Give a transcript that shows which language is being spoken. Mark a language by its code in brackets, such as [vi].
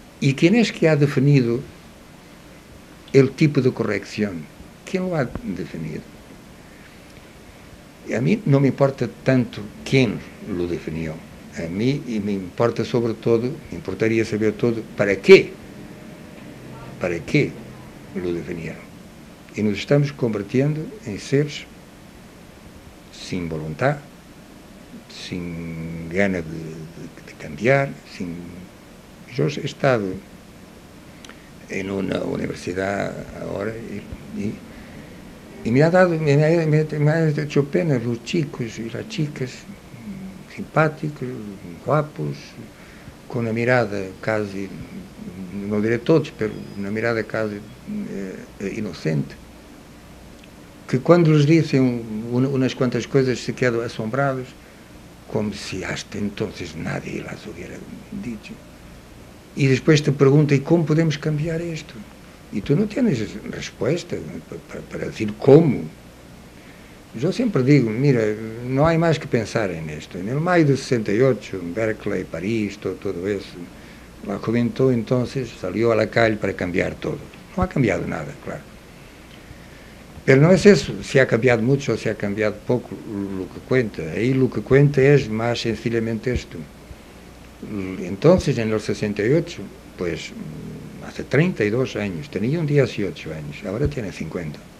[es] ¿Y quién es que ha definido el tipo de corrección? ¿Quién lo ha definido? A mí no me importa tanto quién lo definió. A mí me importa sobre todo, me importaría saber todo, para qué lo definieron. [pt] E nos estamos convertendo em seres sem vontade, sem [es] gana de cambiar, [pt] sem... Eu [es] he estado [pt] em uma universidade agora e [es] me ha hecho pena [pt] os [es] chicos e as chicas [pt] simpáticos, guapos, com a [es] mirada [pt] quase, não direi todos, mas uma mirada quase inocente, que quando lhes dizem umas quantas coisas [es] se quedam [pt] assombrados, como se [es] hasta entonces nadie las hubiera dicho. [pt] E depois te perguntam, e como podemos [es] cambiar [pt] isto? E tu não tens resposta para dizer como. Eu sempre digo, [es] mira, [pt] não há mais que pensar [es] en esto. En el mayo de 68, Berkeley, París, todo eso, la juventud entonces salió a la calle para cambiar todo. No ha cambiado nada, claro. Pero no es eso, si ha cambiado mucho o si ha cambiado poco lo que cuenta. Ahí lo que cuenta es más sencillamente esto. Entonces, en el 68, pues hace 32 años, tenían 18 años, ahora tienen 50.